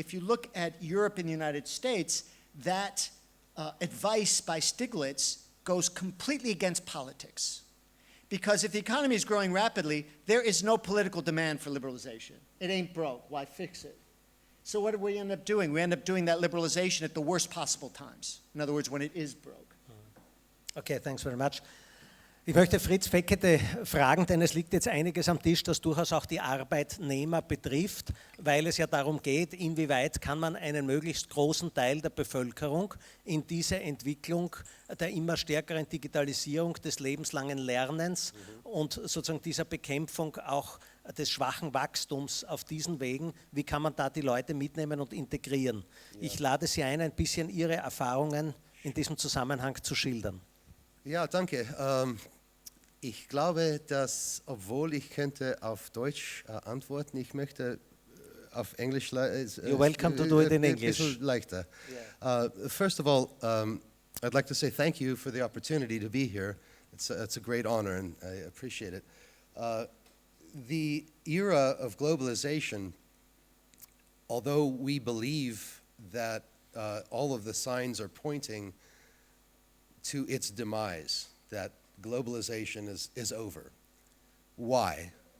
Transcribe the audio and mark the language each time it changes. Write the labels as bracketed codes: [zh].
[en] If you look at Europe and the United States, that advice by Stiglitz goes completely against politics. Because if the economy is growing rapidly, there is no political demand for liberalization. It ain't broke. Why fix it? So what do we end up doing? We end up doing that liberalization at the worst possible times. In other words, when it is broke. Okay, thanks very much. [de] Ich möchte Fritz Fekete fragen, denn es liegt jetzt einiges am Tisch, das durchaus auch die Arbeitnehmer betrifft, weil es ja darum geht, inwieweit kann man einen möglichst großen Teil der Bevölkerung in diese Entwicklung der immer stärkeren Digitalisierung des lebenslangen Lernens und sozusagen dieser Bekämpfung auch des schwachen Wachstums auf diesen Wegen, wie kann man da die Leute mitnehmen und integrieren? Ja. Ich lade Sie ein bisschen Ihre Erfahrungen in diesem Zusammenhang zu schildern. Ja, danke. Ich glaube, dass, obwohl ich könnte auf Deutsch antworten, ich möchte auf Englisch [en] You're welcome to do it in English. [de] Bisschen leichter. Yeah. [en] First of all, I'd like to say thank you for the opportunity to be here. It's a great honor, and I appreciate it. The era of globalization, although we believe that all of the signs are pointing to its demise, that globalization is over. Why?